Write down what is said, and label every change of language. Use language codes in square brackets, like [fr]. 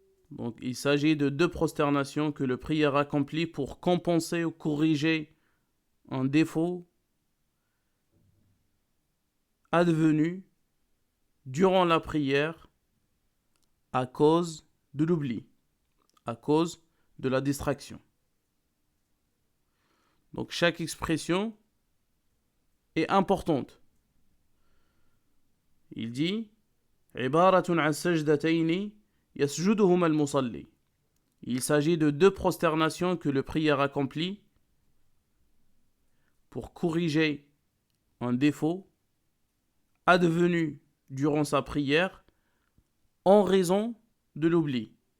[fr] Donc il s'agit de deux prosternations que le prieur accomplit pour compenser ou corriger un défaut advenu durant la prière à cause de l'oubli, à cause de la distraction. Donc chaque expression est importante. Il dit [ar] عبارة عن سجدتين يسجدهما المصلي. [fr] Il s'agit de deux prosternations que le prieur accomplit pour corriger un défaut advenu durant sa prière en raison de l'oubli.